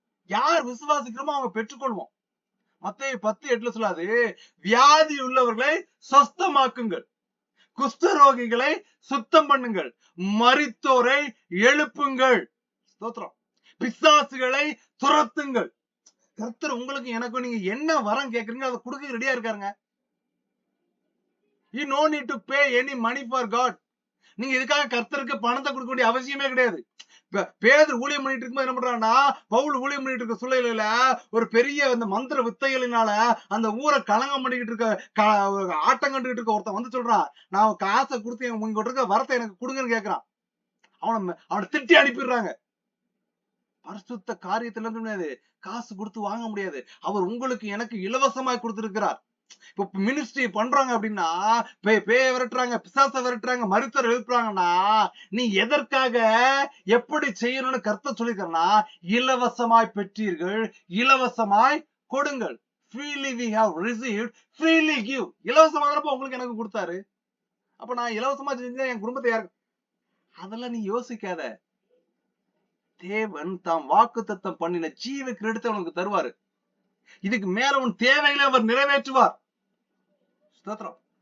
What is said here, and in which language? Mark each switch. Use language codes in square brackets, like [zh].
[ta] யார் விசுவாசிக்கிறோமோ அவங்க பெற்றுக்கொள்வோம். மத்தேயு 10:8 சொல்லாது, வியாதி உள்ளவர்களை சொஸ்தமாக்குங்கள், குஷ்டரோகிகளை சுத்தம் பண்ணுங்கள், மரித்தோரை எழுப்புங்கள், ஸ்தோத்திரம், பிசாசுகளை துரத்துங்கள். கர்த்தர் உங்களுக்கு எனக்கும் நீங்க என்ன வரம் கேக்குறீங்க அதை கொடுக்க ரெடியா இருக்காருங்க. [en] You no need to pay any money for God. [ta] நீங்க இதுக்காக கர்த்தருக்கு பணத்தை கொடுக்க வேண்டிய அவசியமே கிடையாது. பேதுரு ஊழியம் பண்ணிட்டு இருக்கும்போது என்ன பண்றான்னா, பவுல் ஊழியம் பண்ணிட்டு இருக்க சூழ்நிலையில ஒரு பெரிய அந்த மந்திர வித்தைகளினால அந்த ஊரை களங்கம் பண்ணிக்கிட்டு இருக்க ஆட்டம் கண்டுகிட்டு இருக்க ஒருத்தன் வந்து சொல்றான், நான் காசை கொடுத்து உங்ககிட்ட இருக்க வரத்தை எனக்கு கொடுங்கன்னு கேட்கிறான். அவனை திட்டி அனுப்பிடுறாங்க. பரிசுத்த காரியத்துல இருந்து முடியாது, காசு கொடுத்து வாங்க முடியாது. அவர் உங்களுக்கு எனக்கு இலவசமாய் கொடுத்திருக்கிறார். இப்ப மினிஸ்ட்ரி பண்றாங்க அப்படின்னா, பேய விரட்டுறாங்க, பிசாச விரட்டுறாங்க, மருத்துவர் எழுப்புறாங்கன்னா, நீ எதற்காக எப்படி செய்யணும்னு கர்த்தர் சொல்லிக்கிறனா, இலவசமாய் பெற்றீர்கள், இலவசமாய் கொடுங்கள். [en] Freely we have received, freely give. [ta] இலவசமா தானப்ப உங்களுக்கு எனக்கு கொடுத்தாரு. அப்ப நான் இலவசமா செஞ்சா என் குடும்பத்தை யாருக்கு, அதெல்லாம் நீ யோசிக்காத. தேவன் தாம் வாக்குத்தத்தம் பண்ணின ஜீவ கிரீடத்தை உனக்கு தருவாரு. இதுக்கு மேல உன் தேவைகளை அவர் நிறைவேற்றுவார். ஸ்தோத்திரம்.